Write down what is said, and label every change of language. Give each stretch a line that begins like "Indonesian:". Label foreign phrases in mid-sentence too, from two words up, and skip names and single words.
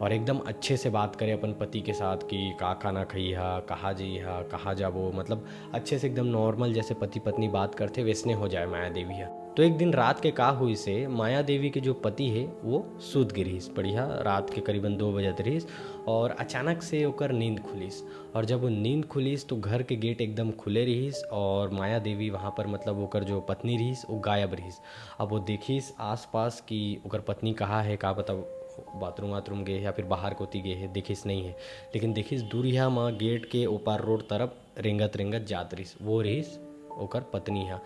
Chhattisgarhi: और एकदम अच्छे से बात करे अपन पति के साथ कि का खाना खइहा, कहाँ जइहा, कहाँ जाबो, मतलब अच्छे से एकदम नॉर्मल जैसे पति पत्नी बात करते वैसने हो जाए माया देवी है। तो एक दिन रात के का हुई से माया देवी के जो पति है वो सूत गिरीस बढ़िया, रात के करीबन 2 बजत रहीस और अचानक से ओकर नींद खुलीस। और जब वो नींद खुलीस तो घर के गेट एकदम खुले रहीस और माया देवी वहाँ पर मतलब ओकर जो पत्नी रहीस वो गायब रहीस। अब वो देखीस आस पास कि ओकर पत्नी कहाँ है, का बता बाथरूम वाथरूम गए या फिर बाहर कोती गए है, देखिस नहीं है। लेकिन देखिस दूरिया माँ गेट के ऊपर रोड तरफ रेंगत रेंगत जात रहीस, वो रहीस ओकर पत्नी हा।